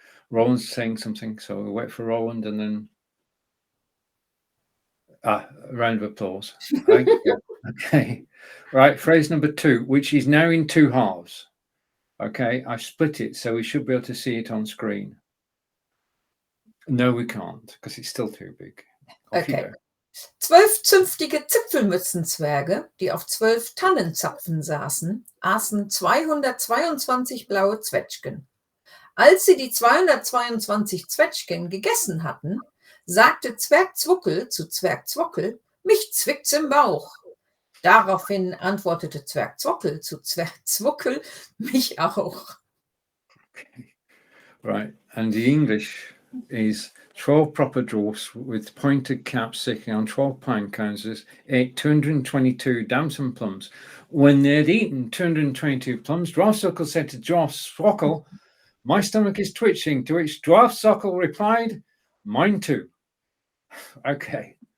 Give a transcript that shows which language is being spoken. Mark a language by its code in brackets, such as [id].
[en] Roland's saying something, so we'll wait for Roland and then a round of applause. Okay. Right, phrase number 2, which is now in 2 halves. Okay, I've split it, so we should be able to see it on screen. No, we can't, because it's still too big. Okay. [de] 12 zünftige Zipfelmützenzwerge, die auf 12 Tannenzapfen saßen, aßen 222 blaue Zwetschgen. Als sie die 222 Zwetschgen gegessen hatten, sagte Zwerg Zwuckel zu Zwerg Zwockel, mich zwickt's im Bauch. Daraufhin antwortete Zwerg Zwockel zu Zwerg Zwuckel, mich auch. [en] Okay. Right, and the English is 12 proper dwarfs with pointed caps sitting on 12 pine cones ate 222 damson plums. When they had eaten 222 plums, Dwarf Suckle said to Dwarf Zwockel, my stomach is twitching, to which Dwarf Suckle replied, mine too. Okay.